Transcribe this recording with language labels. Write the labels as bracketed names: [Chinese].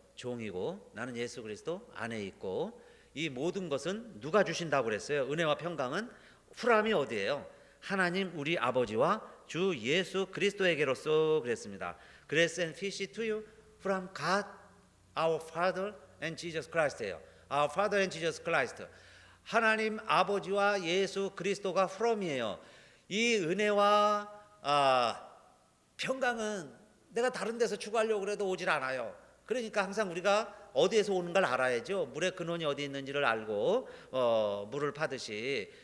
[Korean] 종이고 나는 예수 그리스도 안에 있고, 이 모든 것은 누가 주신다고 그랬어요? 은혜와 평강은 후람이 어디예요? 하나님 우리 아버지와 주 예수 그리스도에게로서 그랬습니다. [English] Grace and peace to you from God our Father and Jesus Christ예요. Our Father and Jesus Christ. [Korean] 하나님 아버지와 예수 그리스도가 from이에요. 이 은혜와 평강은 내가 다른 데서 추구하려고 그래도 오질 않아요. 그러니까 항상 우리가 어디에서 오는 걸 알아야죠. 물의 근원이 어디 있는지를 알고 물을 파듯이.